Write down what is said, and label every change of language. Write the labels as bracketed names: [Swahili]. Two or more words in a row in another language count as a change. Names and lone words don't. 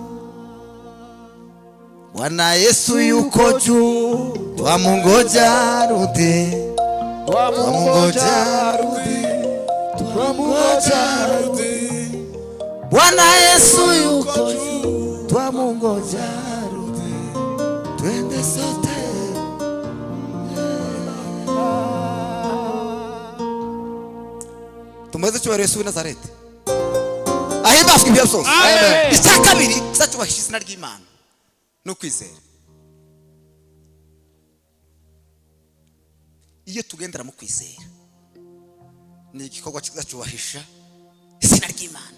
[Swahili] Bwana Yesu yuko juu, twamungoja arudi. Twamungoja arudi. Twamungoja arudi. Bwana Yesu yuko juu, twamungoja arudi. Twende sote. [Kinyarwanda] Tumweze cyubahiro Yesu w'i Nazareti. Ahimbazwe ibyo byose. Amen. Icya kabiri kizacyubahisha izina ry'Imana no kwizera. Iyo tugendera mu kwizera ni igikorwa kizacyubahisha izina ry'Imana.